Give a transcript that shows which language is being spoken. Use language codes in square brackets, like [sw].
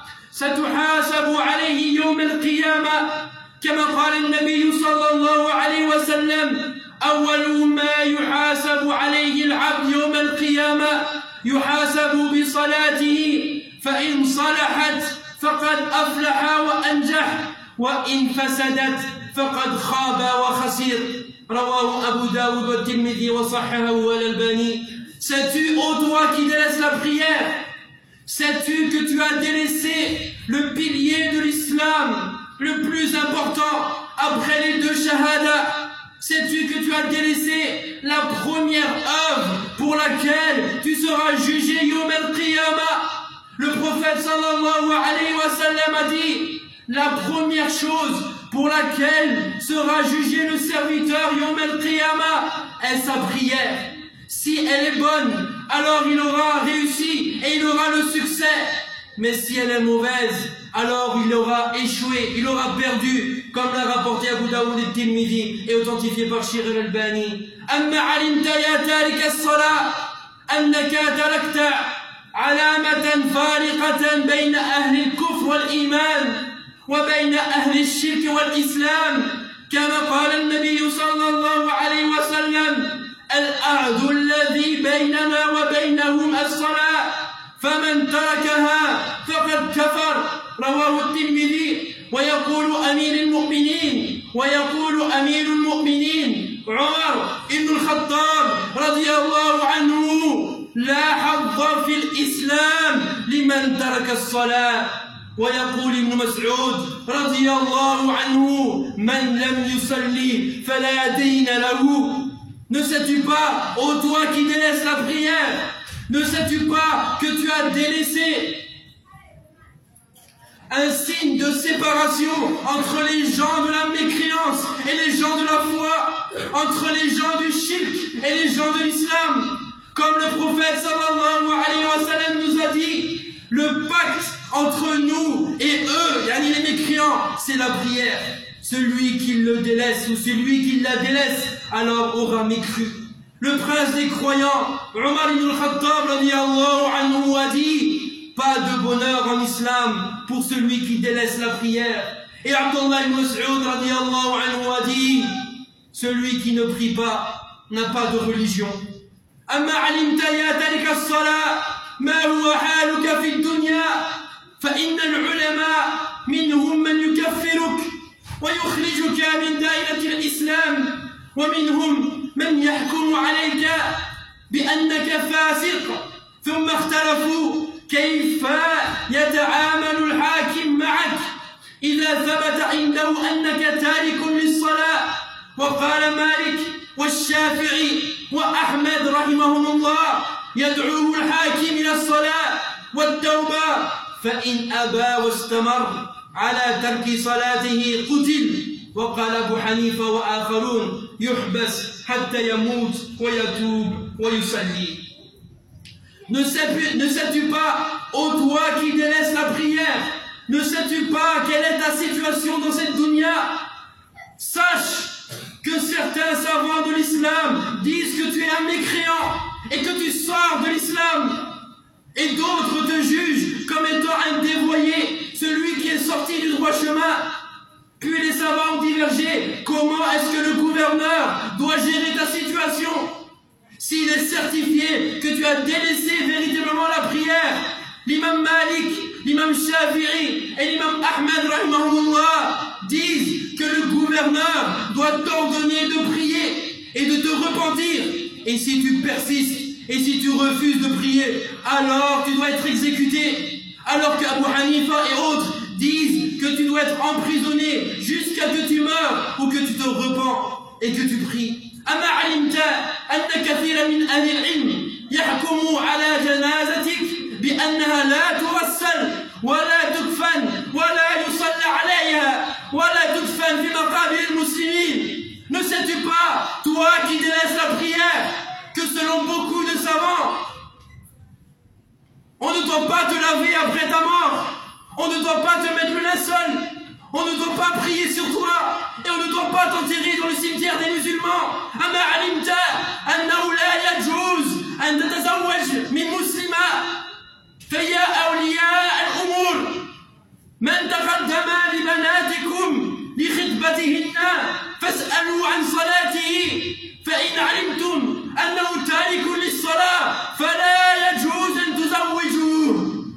[ar] ستحاسب عليه يوم القيامة؟ كما قال النبي صلى الله عليه وسلم: أول ما يحاسب عليه العبد يوم القيامة يحاسب بصلاته، فإن صلحت فقد أفلح وأنجح وإن فسدت فقد خاب وخسر. رواه أبو داود والترمذي وصححه الألباني. [fr] Sais-tu, ô toi qui délaisses la prière, sais-tu que tu as délaissé le pilier de l'islam le plus important après les deux shahada? Sais-tu que tu as délaissé la première œuvre pour laquelle tu seras jugé yawm al-qiyama? Le prophète sallallahu alayhi wa sallam a dit: la première chose pour laquelle sera jugé le serviteur yawm al-qiyama est sa prière. Si elle est bonne, alors il aura réussi et il aura le succès. Mais si elle est mauvaise, alors il aura échoué, il aura perdu, comme l'a rapporté Abu Daoud et Tirmidhi et authentifié par Shir al-Albani. « [ar] Amma alimta ya tarika as-salat » أنك تركت علامة فارقة بين أهل الكفر والإيمان وبين أهل الشرك والإسلام، كما قال النبي صلى الله عليه وسلم: الأعد الذي بيننا وبينهم الصلاة، فمن تركها فقد كفر. رواه الترمذي. ويقول أمير المؤمنين عمر بن الخطاب رضي الله عنه: لا حظ في الإسلام لمن ترك الصلاة. ويقول ابن مسعود رضي الله عنه: من لم يصلي فلا دين له. [fr] Ne sais-tu pas, ô toi qui délaisses la prière, ne sais-tu pas que tu as délaissé un signe de séparation entre les gens de la mécréance et les gens de la foi, entre les gens du shirk et les gens de l'islam? Comme le prophète sallallahu alayhi wa sallam nous a dit, le pacte entre nous et eux, yani les mécréants, c'est la prière. Celui qui le délaisse ou celui qui la délaisse, alors aura mécru. Le prince des croyants, Omar ibn al-Khattab, radiallahu anhu, a dit: pas de bonheur en islam pour celui qui délaisse la prière. Et Abdullah ibn Mas'ud, radiallahu anhu, a dit: celui qui ne prie pas n'a pas de religion. [ar] أما علمت يا تارك الصلاة ما هو حالك في الدنيا فإن العلماء منهم من يكفرك ويخرجك من دائرة الإسلام ومنهم من يحكم عليك بأنك فاسق ثم اختلفوا كيف يتعامل الحاكم معك إذا ثبت عنده أنك تارك للصلاة. وقال مالك والشافعي وأحمد رحمهم الله: يدعوه الحاكم إلى الصلاة والتوبة، فإن أبى واستمر على ترك صلاته قتل. وقال أبو حنيفة وآخرون: يحبس حتى يموت ويتوب ويصلي. [fr] Ne sais-tu pas, ô toi qui délaisses la prière, ne sais-tu pas quelle est ta situation dans cette dunya? Sache que certains savants de l'islam disent que tu es un mécréant et que tu sors de l'islam. Et d'autres te jugent comme étant un dévoyé, celui qui est sorti du droit chemin. Puis les savants ont divergé. Comment est-ce que le gouverneur doit gérer ta situation? S'il est certifié que tu as délaissé véritablement la prière, l'imam Malik, l'imam Shafi'i et l'imam Ahmed rahimahoumullah disent que le gouverneur doit t'ordonner de prier et de te repentir. Et si tu persistes et si tu refuses de prier, alors tu dois être exécuté. Alors qu'Abu Hanifa et autres disent que tu dois être emprisonné jusqu'à ce que tu meurs ou que tu te repens et que tu pries. [ar] أما علمت أن كثير من أهل العلم يحكم على جنازتك بأنها لا تغسل ولا تكفن ولا يصلى عليها ولا تدفن في مقابر المسلمين. [fr] Ne sais-tu pas, toi qui délaisses la prière, que selon beaucoup de savants, on ne doit pas te laver après ta mort, on ne doit pas te mettre le linceul, on ne doit pas prier sur toi et on ne doit pas t'enterrer dans le cimetière des musulmans. [ar] أما علمت أنه لا يجوز أن تتزوج من مسلمة فيا أولياء الأمور من تقدم لبناتكم لخطبتهن فاسألوا عن صلاته فإن علمتم أنه تارك للصلاة فلا يجوز أن تزوجوه.